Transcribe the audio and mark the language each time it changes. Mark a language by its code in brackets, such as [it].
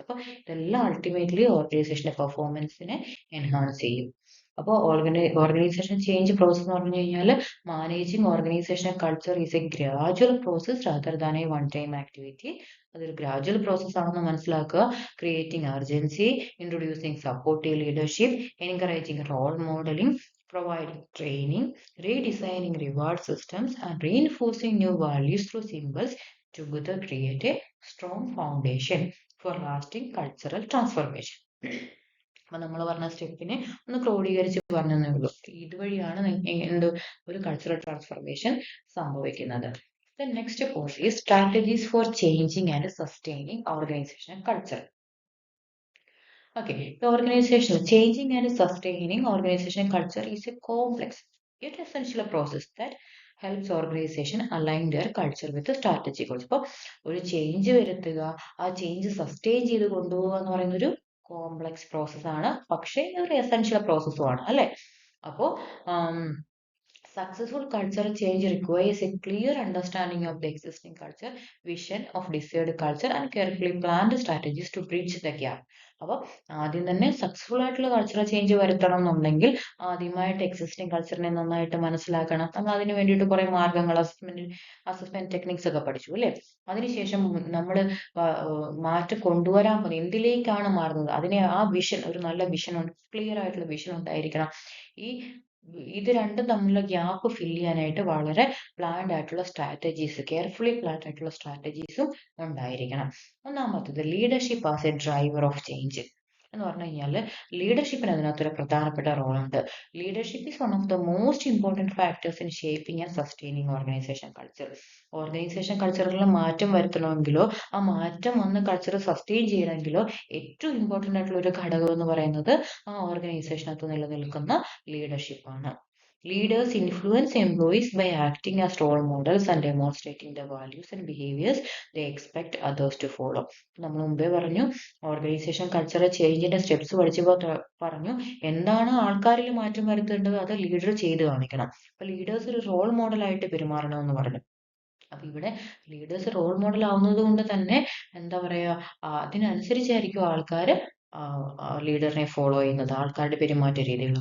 [ml] അപ്പോൾ ഇതെല്ലാം അൾട്ടിമേറ്റ്ലി ഓർഗനൈസേഷന്റെ പെർഫോമൻസിനെ എൻഹാൻസ് ചെയ്യും. അപ്പോൾ ഓർഗനൈസേഷൻ ചേഞ്ച് പ്രോസസ് എന്ന് പറഞ്ഞു കഴിഞ്ഞാൽ [en] Managing organisation culture is a gradual process rather than a one time activity. [ml] അതൊരു ഗ്രാജുവൽ പ്രോസസ് ആണെന്ന് മനസ്സിലാക്കുക. [en] Creating urgency, introducing supportive leadership, encouraging role modelling, providing training, redesigning reward systems, and reinforcing new values through symbols together create a strong foundation for lasting cultural transformation. [ml] അപ്പൊ നമ്മൾ പറഞ്ഞ സ്റ്റെപ്പിനെ ഒന്ന് ക്രോഡീകരിച്ച് പറഞ്ഞതേ ഉള്ളൂ. ഇതുവഴിയാണ് ഒരു കൾച്ചറൽ ട്രാൻസ്ഫർമേഷൻ സംഭവിക്കുന്നത്. [en] The next point is strategies for changing and sustaining organizational culture. Okay, the organizational changing and sustaining organizational culture is a complex yet essential process that helps organization align their culture with the strategic goals. [ml] അപ്പോൾ ഒരു change വരുത്തുക, ആ change sustain ചെയ്ത് കൊണ്ടുപോകുക എന്ന് പറയുന്ന ഒരു complex process ആണ്, പക്ഷേ ഒരു എസെൻഷ്യൽ പ്രോസസ്സും ആണ് അല്ലെ. [en] അപ്പോൾ successful cultural change requires a clear understanding of the existing culture, vision of desired culture, and carefully planned strategies to bridge the gap. [ml] അപ്പോൾ ആദ്യം തന്നെ സക്സസ്ഫുൾ ആയിട്ടുള്ള കൾച്ചറൽ ചേഞ്ച് വരുത്തണം എന്നുണ്ടെങ്കിൽ ആദ്യമായിട്ട് എക്സിസ്റ്റിംഗ് കൾച്ചറിനെ നന്നായിട്ട് മനസ്സിലാക്കണം. നമ്മൾ അതിന് വേണ്ടിയിട്ട് കുറെ മാർഗങ്ങൾ, അസസ്മെന്റ് ടെക്നിക്സ് ഒക്കെ പഠിച്ചു അല്ലേ. അതിനുശേഷം നമ്മൾ മാറ്റം കൊണ്ടുവരാൻ പോകുന്നത് എന്തിലേക്കാണ് മാറുന്നത്, അതിനെ ആ വിഷൻ, ഒരു നല്ല വിഷൻ, ക്ലിയർ ആയിട്ടുള്ള വിഷൻ ഉണ്ടായിരിക്കണം. ഇത് രണ്ടും തമ്മിലുള്ള ഗ്യാപ്പ് ഫില്ല് ചെയ്യാനായിട്ട് വളരെ പ്ലാൻഡ് ആയിട്ടുള്ള സ്ട്രാറ്റജീസ്, കെയർഫുള്ളി പ്ലാൻഡ് ആയിട്ടുള്ള സ്ട്രാറ്റജീസും ഉണ്ടായിരിക്കണം. ഒന്നാമത്തത് [en] leadership as a driver of change [ml] എന്ന് പറഞ്ഞു കഴിഞ്ഞാൽ ലീഡർഷിപ്പിന് അതിനകത്തൊരു പ്രധാനപ്പെട്ട റോളുണ്ട്. [en] Leadership is one of the most important factors in shaping and sustaining organisation culture. [ml] Organisation കൾച്ചറിൽ മാറ്റം വരുത്തണമെങ്കിലോ ആ മാറ്റം വന്ന് കൾച്ചർ സസ്റ്റെയിൻ ചെയ്യണമെങ്കിലോ ഏറ്റവും ഇമ്പോർട്ടൻ്റ് ആയിട്ടുള്ള ഒരു ഘടകം എന്ന് പറയുന്നത് ആ ഓർഗനൈസേഷനകത്ത് നിലനിൽക്കുന്ന ലീഡർഷിപ്പാണ്. [en] Leaders influence employees by acting as role models and demonstrating the values and behaviors they expect others to follow. [ml] നമ്മൾ മുമ്പേ പറഞ്ഞു ഓർഗനൈസേഷൻ കൾച്ചറൽ ചേഞ്ചിന്റെ സ്റ്റെപ്സ് പഠിച്ചപ്പോൾ പറഞ്ഞു എന്താണ് ആൾക്കാരിൽ മാറ്റം വരുത്തേണ്ടത്, അത് ലീഡർ ചെയ്ത് കാണിക്കണം. അപ്പൊ ലീഡേഴ്സ് ഒരു റോൾ മോഡലായിട്ട് പെരുമാറണമെന്ന് പറഞ്ഞു. അപ്പൊ ഇവിടെ ലീഡേഴ്സ് റോൾ മോഡൽ ആവുന്നത് കൊണ്ട് തന്നെ എന്താ പറയാ, അതിനനുസരിച്ചായിരിക്കും ആൾക്കാര് ലീഡറിനെ ഫോളോ ചെയ്യുന്നത്, ആൾക്കാരുടെ പെരുമാറ്റ രീതികൾ.